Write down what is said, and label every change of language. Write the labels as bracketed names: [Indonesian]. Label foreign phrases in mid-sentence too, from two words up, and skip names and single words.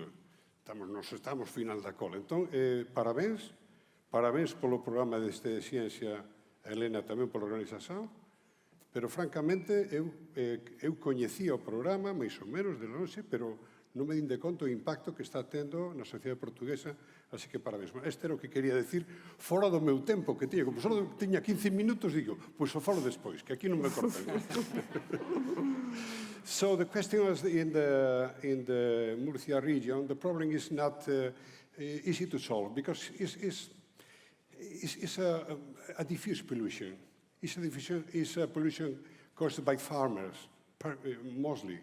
[Galician] Nos estamos final da cola. Entón, parabéns polo programa deste Ciencia, Elena tamén pola organización, pero francamente eu coñecía o programa, máis ou menos, de lonxe, pero non me din de conto o impacto que está tendo na sociedade portuguesa, así que parabéns. Este era o que quería decir fora do meu tempo que tiña. Como só tiña 15 minutos, digo, pois o falo despois, que aquí non me cortan. [English] So the question was in the Murcia region, the problem is not easy to solve because it's a diffuse pollution. It's a pollution caused by farmers, mostly.